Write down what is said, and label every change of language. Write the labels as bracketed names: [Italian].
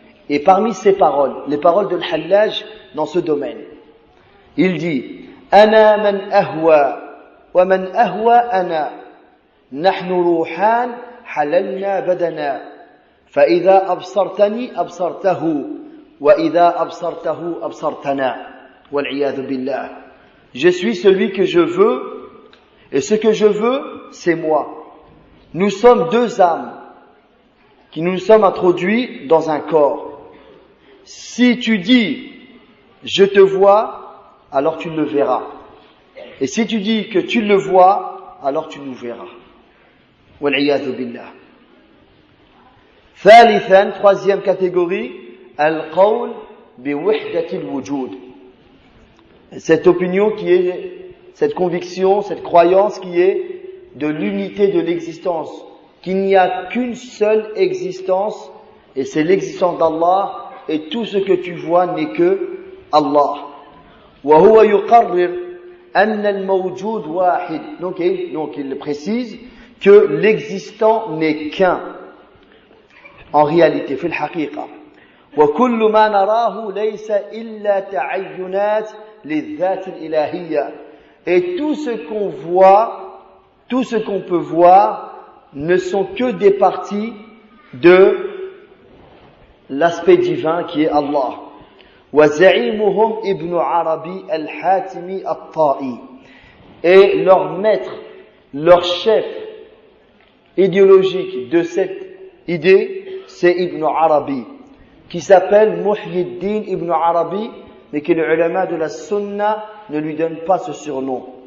[French] Et parmi ses paroles, les paroles de l'Hallaj dans ce domaine, il dit [Arabic] أَنَا مَنْ أَهْوَى وَمَنْ أَهْوَى أَنَا نَحْنُ رُوحان حَلَلْنَا بدنا فإذا أبصرتني أبصرته وإذا أبصرته أبصرتنا والعياذ بالله. [French] Je suis celui que je veux et ce que je veux c'est moi. Nous sommes deux âmes qui nous sommes introduits dans un corps. Si tu dis je te vois, alors tu le verras. Et si tu dis que tu le vois, alors tu nous verras. [Arabic] والعياذ بالله. ثالثا, [French] troisième catégorie, [Arabic] al-qawl bi wahdatil wujud. [French] Cette opinion qui est, cette conviction, cette croyance qui est de l'unité de l'existence, qu'il n'y a qu'une seule existence, et c'est l'existence d'Allah, et tout ce que tu vois n'est que Allah. [Arabic] وهو يقرر أن الموجود واحد. [French] Donc il précise que l'existant n'est qu'un en réalité [Arabic] في الحقيقة. وكل ما نراه ليس إلا تعينات للذات الإلهية. [French] Et tout ce qu'on voit, tout ce qu'on peut voir ne sont que des parties de l'aspect divin qui est Allah. [Arabic] وزعيمهم ابن عربي الحاتمي الطائي. [French] Et leur maître, leur chef idéologique de cette idée, c'est Ibn Arabi, qui s'appelle Muhyiddin Ibn Arabi, mais que les ulama de la sunna ne lui donnent pas ce surnom.